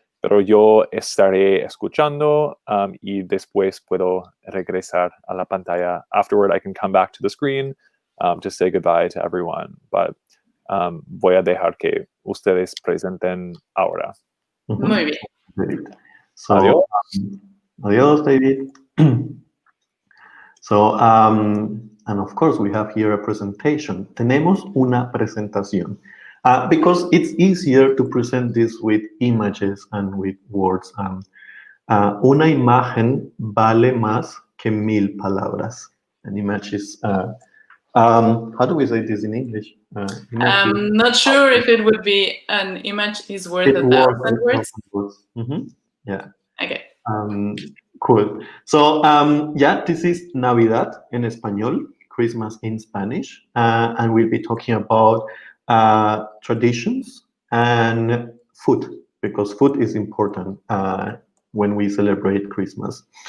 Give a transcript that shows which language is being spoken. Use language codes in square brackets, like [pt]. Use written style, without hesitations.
[es] Pero yo estaré escuchando y después puedo regresar a la pantalla. [en] Afterward, I can come back to the screen to say goodbye to everyone. [es] But voy a dejar que ustedes presenten ahora. Muy bien. [en] David. So, [es] Adiós. Adiós, David. [en] So, and of course, we have here a presentation. [es] Tenemos una presentación. [en] Because it's easier to present this with images and with words. [es] Una imagen vale más que 1000 palabras. [en] An image is, how do we say this in English? I'm not sure if it would be an image is worth 1,000 words. Mm-hmm. Yeah. Okay. Cool. So, yeah, this is [es] Navidad en español, [en] Christmas in Spanish, and we'll be talking about traditions and food, because food is important when we celebrate Christmas.